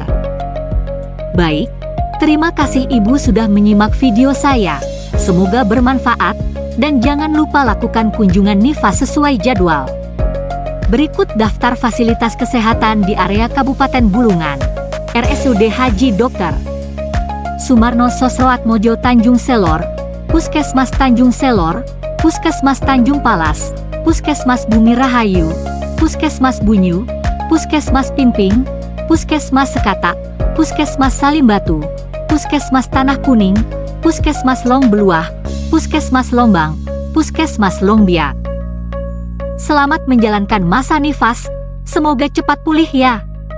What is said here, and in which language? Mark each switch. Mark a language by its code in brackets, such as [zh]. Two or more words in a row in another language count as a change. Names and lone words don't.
[id] Baik, terima kasih ibu sudah menyimak video saya. Semoga bermanfaat, dan jangan lupa lakukan kunjungan Nifas sesuai jadwal. Berikut daftar fasilitas kesehatan di area Kabupaten Bulungan. RSUD Haji Dr. Sumarno Sosroatmojo Tanjung Selor, Puskesmas Tanjung Selor, Puskesmas Tanjung Palas, Puskesmas Bumi Rahayu, Puskesmas Bunyu, Puskesmas Pimping, Puskesmas Sekatak, Puskesmas Salimbatu, Puskesmas Tanah Kuning, Puskesmas Long Beluah, Puskesmas Lombang, Puskesmas Longbiak. Selamat menjalankan masa nifas, semoga cepat pulih ya.